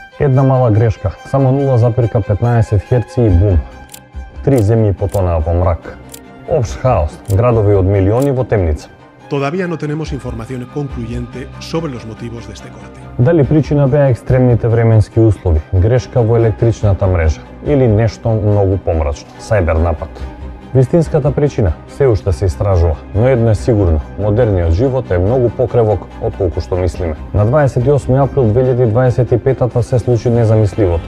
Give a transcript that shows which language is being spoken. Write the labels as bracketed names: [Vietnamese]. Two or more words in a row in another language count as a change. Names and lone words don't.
[Macedonian] Една мала грешка, само 0,15 Hz и бум. 3 земји потонаа во мрак. Општ хаос, градови од милиони во темница. [Spanish] Todavía no tenemos información concluyente sobre los motivos de este corte. [Macedonian] Дали причина беа екстремните временски услови, грешка во електричната мрежа или нешто многу помрачно, сајбер напад? Вистинската причина се уште се истражува, но едно е сигурно, модерниот живот е многу покревок отколку што мислиме. На 28 април 2025 се случи незамисливото.